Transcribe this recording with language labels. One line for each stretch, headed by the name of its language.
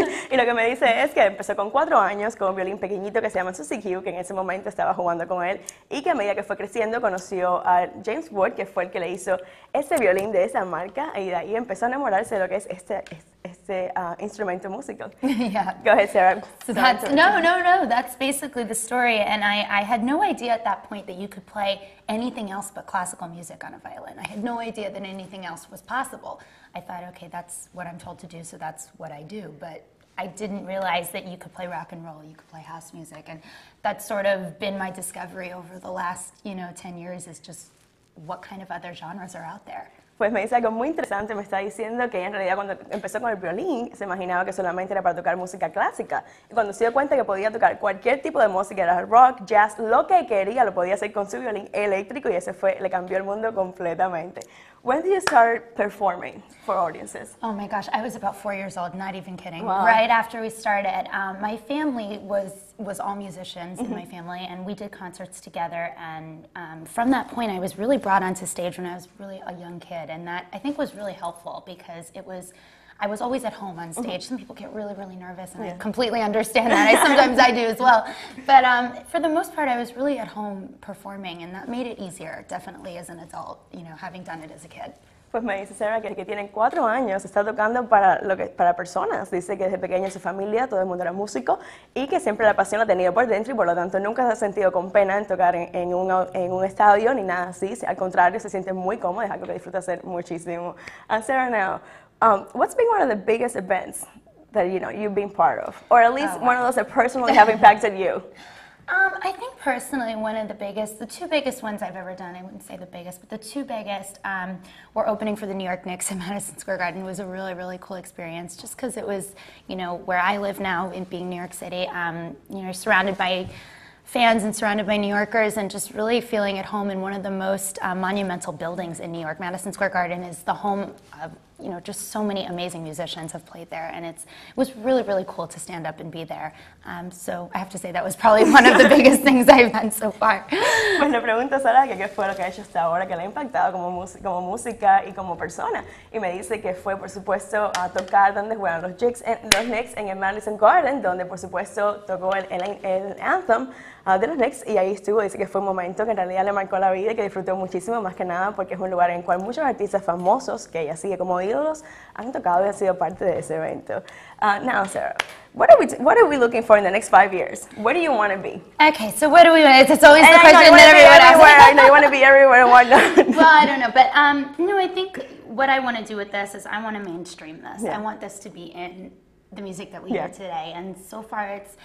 Spanish: Y lo que me dice es que empezó con 4 años con un violín pequeñito que se llama Suzuki, que en ese momento estaba jugando con él, y que a medida que fue creciendo conoció a James Wood, que fue el que le hizo ese violín de esa marca, y de ahí empezó a enamorarse de lo que es este instrumento musical.
English: Yeah. Go ahead, Sarah. So no, that's basically the story. And I had no idea at that point that you could play anything else but classical music on a violin. I had no idea that anything else was possible. I thought, okay, that's what I'm told to do, so that's what I do. But I didn't realize that you could play rock and roll, you could play house music. And that's sort of been my discovery over the last 10 years, is just what kind of other genres are out there.
Spanish: Pues me dice algo muy interesante, me está diciendo que ella en realidad cuando empezó con el violín se imaginaba que solamente era para tocar música clásica, y cuando se dio cuenta que podía tocar cualquier tipo de música, era rock, jazz, lo que quería lo podía hacer con su violín eléctrico, y le cambió el mundo completamente.
English: When did you start performing for audiences? Oh my gosh, I was about 4 years old, not even kidding. Wow. Right after we started, my family was all musicians in my family, and we did concerts together. And from that point, I was really brought onto stage when I was really a young kid, and that I think was really helpful because I was always at home on stage. Some people get really, really nervous, and I completely understand that. Sometimes I do as well. But for the most part, I was really at home performing, and that made it easier, definitely, as an adult, having done it as a kid.
Spanish: Pues me dice Sarah que tiene 4 años, está tocando para personas. Dice que desde pequeña en su familia todo el mundo era músico y que siempre la pasión la ha tenido por dentro, y por lo tanto nunca se ha sentido con pena en tocar en un estadio ni nada así. Al contrario, se siente muy cómoda, es algo que disfruta hacer muchísimo.
English: And Sarah, now, what's been one of the biggest events that you've been part of, or at least one of those that personally have impacted you? I think personally the 2 biggest ones I've ever done, I wouldn't say the biggest, but the 2 biggest were opening for the New York Knicks in Madison Square Garden. It was a really, really cool experience just because it was, where I live now, in being New York City, surrounded by fans and surrounded by New Yorkers, and just really feeling at home in one of the most monumental buildings in New York. Madison Square Garden is the home of just so many amazing musicians have played there, and it was really, really cool to stand up and be there. So I have to say that was probably one of the biggest things I've done so far.
Spanish: Pues le pregunto a Sara que qué fue lo que ha hecho hasta ahora que le ha impactado como música y como persona, y me dice que fue, por supuesto, a tocar donde juegan los Knicks en el Madison Garden, donde por supuesto tocó el anthem de los Knicks, y ahí estuvo. Dice que fue un momento que en realidad le marcó la vida y que disfrutó muchísimo, más que nada porque es un lugar en el cual muchos artistas famosos que ella sigue como ídolos han tocado y han sido parte de ese evento.
English: Now, Sarah, what are we looking for in the next 5 years? Where do you want to be? Okay, so what do we want? It's always the I question that everyone asks. I know you want to be everywhere and whatnot. Well, I don't know, but I think what I want to do with this is I want to mainstream this. Yeah. I want this to be in the music that we hear today, and so far